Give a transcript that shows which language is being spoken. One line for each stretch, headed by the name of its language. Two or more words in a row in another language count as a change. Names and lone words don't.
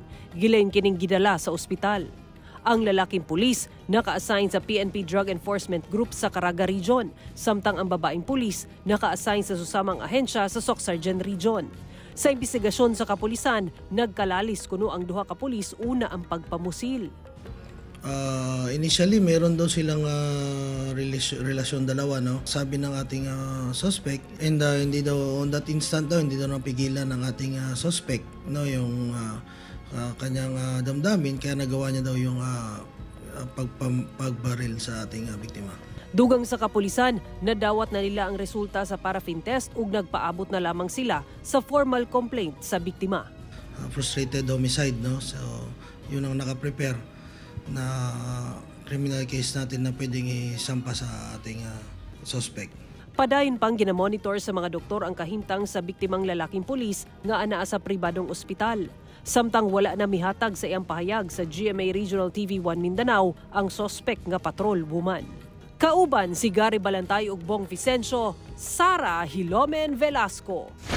Cebuano: Gilain kining gidala sa ospital. Ang lalaking pulis naka-assign sa PNP Drug Enforcement Group sa Caraga Region, samtang ang babaeng pulis naka-assign sa susamang ahensya sa Soc-Sargen Region. Sa imbestigasyon sa kapulisan, nagkalalis kuno ang duha ka pulis una ang pagpamusil.
Filipino: Initially, meron daw silang relasyon dalawa, no? Sabi ng ating suspect, and hindi daw
English: on that instant
Filipino: daw hindi daw napigilan ng ating suspect, no, yung kanyang damdamin, kaya nagawa niya daw yung pagbaril sa ating biktima.
Cebuano: Dugang sa kapulisan, nadawat na nila ang resulta sa paraffin test ug nagpaabot na lamang sila sa formal complaint sa biktima.
English: Frustrated homicide,
Filipino: no? So, yun ang nakaprepare na criminal case natin na pwedeng isampa sa ating suspect.
Cebuano: Padayon pang ginamonitor sa mga doktor ang kahimtang sa biktimang lalaking pulis nga anaa sa pribadong ospital. Samtang wala na mihatag sa iyang pahayag sa GMA Regional TV 1 Mindanao ang suspect nga
English: patrol woman.
Cebuano: Kauban si Gary Balantay ug Bong Vicencio, Sara Hilomen Velasco.